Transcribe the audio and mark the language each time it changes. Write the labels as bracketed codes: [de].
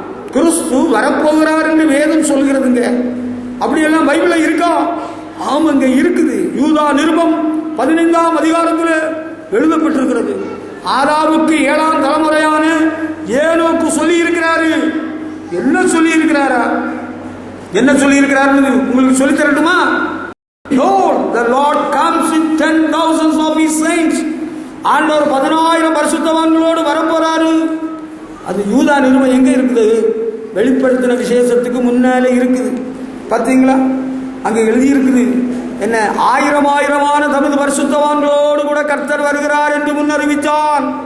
[ta] கிறிஸ்து வரப்போகிறார் என்று வேதம் சொல்கிறதுங்க. அப்படியெல்லாம் பைபிள்ல இருக்கா? ஆமாங்க இருக்குது. யூதா நிருபம் 15ஆம் அதிகாரத்தில் எழுதப்பட்டிருக்கிறது. ஆதாமுக்கு 7ஆம் தலைமுறையான ஏனோக்கு சொல்லி இருக்கிறாரு. என்ன சொல்லி இருக்கிறாரா? என்ன சொல்லி இருக்கிறாருன்னு உங்களுக்கு சொல்லி தரட்டுமா? [en] Behold, the Lord comes in 10,000s of his saints. [ta] ஆண்டவர் 10,000 பரிசுத்தவான்களோடு வரப்போறாரு. அது யூதா நிருபம் எங்க இருக்குது? வெளிப்படுத்தின விசேஷத்துக்கு முன்னாலே இருக்குது. பார்த்தீங்களா? அங்க எழுதி இருக்குது. என்ன? 1000 தமது பரிசுத்தவான்களோடு கூட கர்த்தர் வருகிறார் என்று முன்னறிவித்தான்.